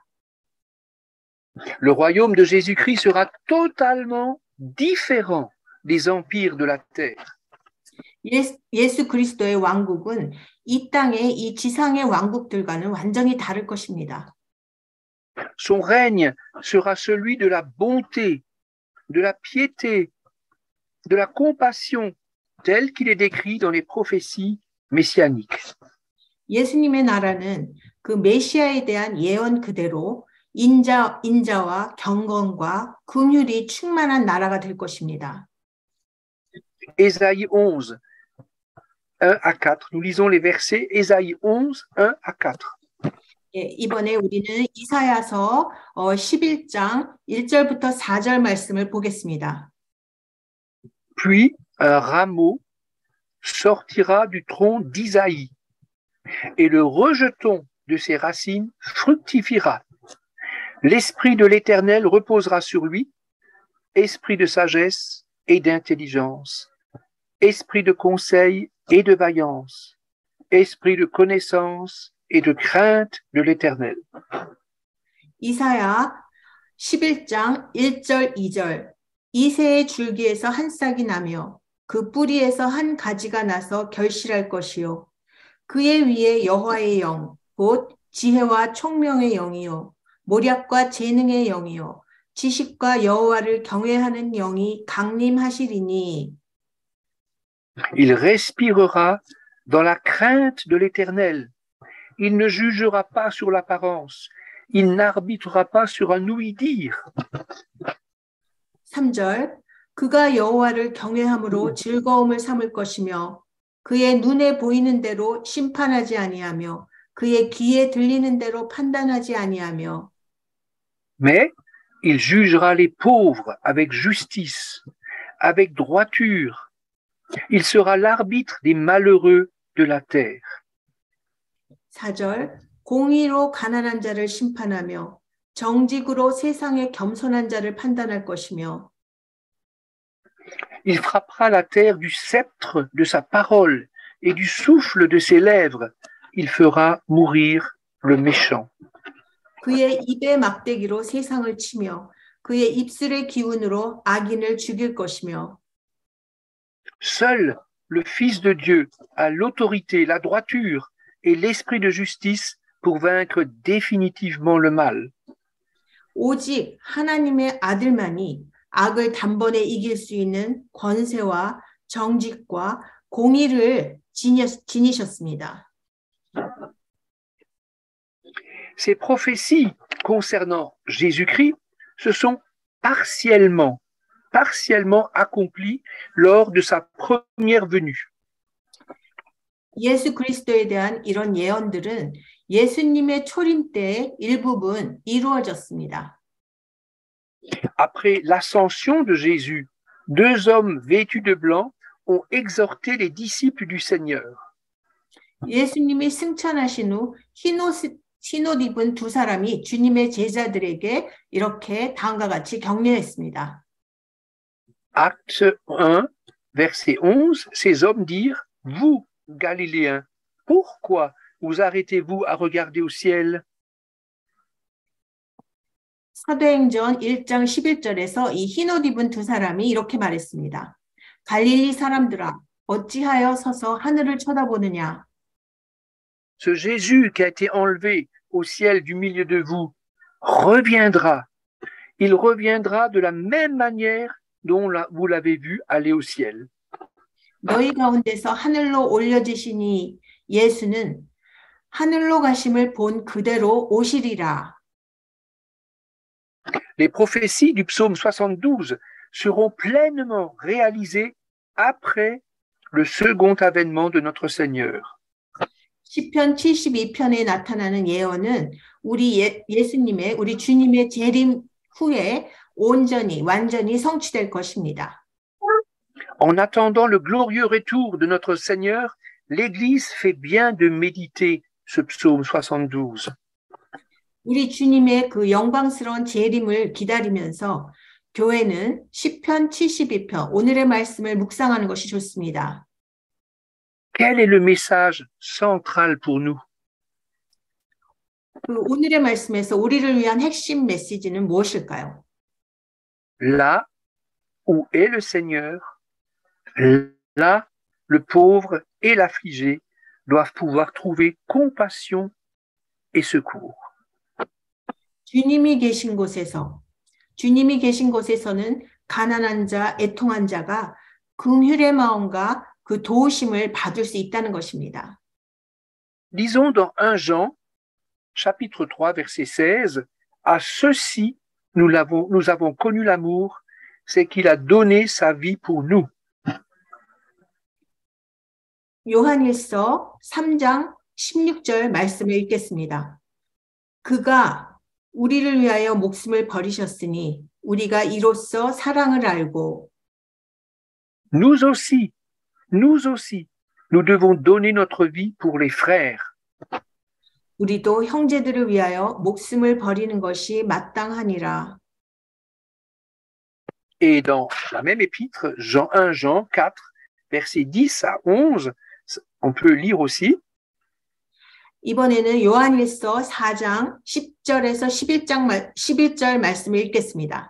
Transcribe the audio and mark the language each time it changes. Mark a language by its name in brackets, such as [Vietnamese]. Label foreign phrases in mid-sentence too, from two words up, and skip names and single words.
[French] Le royaume de Jésus-Christ sera totalement différent des empires de la terre. [Korean] 예수 그리스도의 왕국은 이 땅의 이 지상의 왕국들과는 완전히 다를 것입니다. [French] Son règne sera celui de la bonté, de la piété, de la compassion, tel qu'il est décrit dans les prophéties messianiques. [Korean] 예수님의 나라는 그 메시아에 대한 예언 그대로 인자와 경건과 긍휼이 충만한 나라가 될 것입니다. [French] Ésaïe 11, 1 à 4. Nous lisons les versets Ésaïe 11, 1 à 4. [Korean] 예, 이번에 우리는 이사야서 11장 1절부터 4절 말씀을 보겠습니다. [French] Puis un rameau sortira du tronc d'Isaïe, et le rejeton de ses racines fructifiera. L'esprit de l'Éternel reposera sur lui, esprit de sagesse et d'intelligence, esprit de conseil et de vaillance, esprit de connaissance et de crainte de l'Éternel. [Korean] 이사야 11장 1절 2절 이새의 줄기에서 한 싹이 나며 그 뿌리에서 한 가지가 나서 결실할 것이요 그의 위에 여호와의 영 곧 지혜와 총명의 영이요 모략과 재능의 영이요 지식과 여호와를 경외하는 영이 강림하시리니 [French] Il respirera dans la crainte de l'Éternel. Il ne jugera pas sur l'apparence. Il n'arbitrera pas sur un ouï-dire. [Korean] 3절 그가 여호와를 경외함으로 즐거움을 삼을 것이며 그의 눈에 보이는 대로 심판하지 아니하며 그의 귀에 들리는 대로 판단하지 아니하며 [French] Mais il jugera les pauvres avec justice, avec droiture. Il sera l'arbitre des malheureux de la terre. [Korean] 4절 공의로 가난한 자를 심판하며 정직으로 세상의 겸손한 자를 판단할 것이며 [French] Il frappera la terre du sceptre de sa parole et du souffle de ses lèvres. Il fera mourir le méchant. [Korean] 그의 입의 막대기로 세상을 치며 그의 입술의 기운으로 악인을 죽일 것이며 [French] Seul le Fils de Dieu a l'autorité, la droiture et l'esprit de justice pour vaincre définitivement le mal. [Korean] 오직 하나님의 아들만이 악을 단번에 이길 수 있는 권세와 정직과 공의를 지니셨습니다. [French] Ces prophéties concernant Jésus-Christ, ce sont partiellement accompli lors de sa première venue. [Korean] 예수 그리스도에 대한 이런 예언들은 예수님의 초림 때 일부분 이루어졌습니다. [French] Après l'ascension de Jésus, deux hommes vêtus de blanc ont exhorté les disciples du Seigneur. [Korean] 예수님이 승천하신 후 흰옷 입은 두 사람이 주님의 제자들에게 이렇게 다음과 같이 격려했습니다. [French] Acte 1, verset 11, ces hommes dirent, vous, Galiléens, pourquoi vous arrêtez-vous à regarder au ciel? [Korean] 사도행전 1장 11절에서 이 흰옷 입은 두 사람이 이렇게 말했습니다. 갈릴리 사람들아, 어찌하여 서서 하늘을 쳐다보느냐? [French] Ce Jésus qui a été enlevé au ciel du milieu de vous reviendra. Il reviendra de la même manière dont vous l'avez vu aller au ciel. [Korean] 너희 가운데서 하늘로 올려지시니 예수는 하늘로 가심을 본 그대로 오시리라. [French] Les prophéties du psaume 72 seront pleinement réalisées après le second avènement de notre Seigneur. [Korean] 시편 72편에 나타나는 예언은 우리 우리 주님의 재림 후에 온전히 완전히 성취될 것입니다. [French] En attendant le glorieux retour de notre Seigneur, l'Église fait bien de méditer ce psaume 72. [Korean] 우리 주님의 그 영광스러운 재림을 기다리면서 교회는 시편 72편 오늘의 말씀을 묵상하는 것이 좋습니다. [French] Quel est le message central pour nous? [Korean] 그 오늘의 말씀에서 우리를 위한 핵심 메시지는 무엇일까요? [French] Là où est le Seigneur, là le pauvre et l'affligé doivent pouvoir trouver compassion et secours. [Korean] 주님이 계신 곳에서는 가난한 자, 애통한 자가 긍휼의 마음과 그 도우심을 받을 수 있다는 것입니다. [French] Lisons dans 1 Jean, chapitre 3, verset 16, à ceux-ci nous avons connu l'amour, c'est qu'il a donné sa vie pour nous. [Korean] 요한일서 3장 16절 말씀을 읽겠습니다. 그가 우리를 위하여 목숨을 버리셨으니 우리가 이로써 사랑을 알고 [French] Nous aussi, nous devons donner notre vie pour les frères. [Korean] 우리도 형제들을 위하여 목숨을 버리는 것이 마땅하니라. [French] Et dans la même épître, 1 Jean 4, versets 10 à 11, on peut lire aussi. [Korean] 이번에는 요한일서 4장 10절에서 11절 말씀을 읽겠습니다.